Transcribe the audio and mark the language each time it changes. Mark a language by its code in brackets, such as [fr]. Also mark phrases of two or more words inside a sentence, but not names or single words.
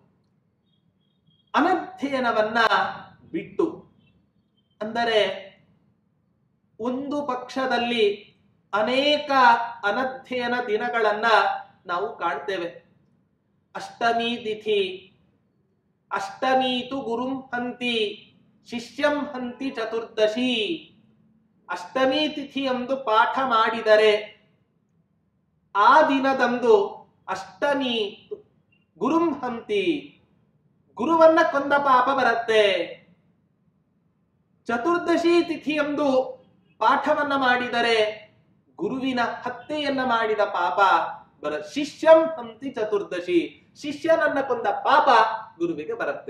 [kn] ಅನಧ್ಯಯನವನ್ನ ಬಿಟ್ಟು, ಅಂದರೆ ಒಂದು ಪಕ್ಷದಲ್ಲಿ ಅನೇಕ ಅನಧ್ಯಯನ ದಿನಗಳನ್ನ ನಾವು ಕಾಣ್ತೇವೆ. ಅಷ್ಟಮಿ ತಿಥಿ, [sa] ಅಷ್ಟಮೀತು ಗುರುಂ ಹಂತಿ ಶಿಷ್ಯಂ ಹಂತಿ ಚತುರ್ದಶಿ. [kn] ಅಷ್ಟಮಿ ತಿಥಿಯಂದು ಪಾಠ ಮಾಡಿದರೆ ಆ ದಿನದಂದು [sa] ಅಷ್ಟಮಿ ಗುರುಂ ಹಂತಿ, [kn] ಗುರುವನ್ನ ಕೊಂದ ಪಾಪ ಬರುತ್ತೆ. ಚತುರ್ದಶಿ ತಿಥಿಯಂದು ಪಾಠವನ್ನ ಮಾಡಿದರೆ ಗುರುವಿನ ಹತ್ಯೆಯನ್ನ ಮಾಡಿದ ಪಾಪ [sa] ಶಿಷ್ಯಂ ಹಂತಿ ಚತುರ್ದಶಿ, [kn] ಶಿಷ್ಯನನ್ನ ಕೊಂದ ಪಾಪ ಗುರುವಿಗೆ ಬರುತ್ತೆ.